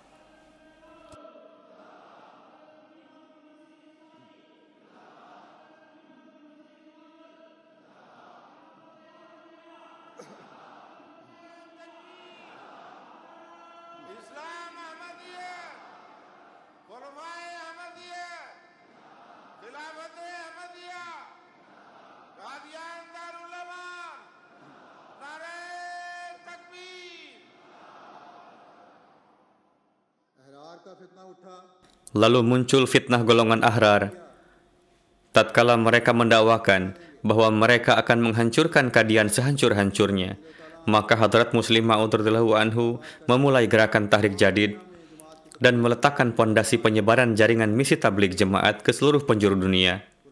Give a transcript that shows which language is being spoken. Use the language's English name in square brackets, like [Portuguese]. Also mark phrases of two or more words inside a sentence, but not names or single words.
[Indonesian] Islam Ahmadiyah, Khulafai Ahmadiyah, Khilafat Ahmadiyah, Qadian Darul Aman, Nare Takbir. [Urdu] احرار کا فتنہ اٹھا. [Indonesian] Lalu muncul fitnah golongan Ahrar. Tatkala mereka mendakwakan bahwa mereka akan menghancurkan Qadian sehancur-hancurnya, maka Hadrat Muslim Maud [Arabic] رضي الله عنه [Indonesian] memulai gerakan Tahrik Jadid dan meletakkan pondasi penyebaran jaringan misi tabligh jemaat ke seluruh penjuru dunia.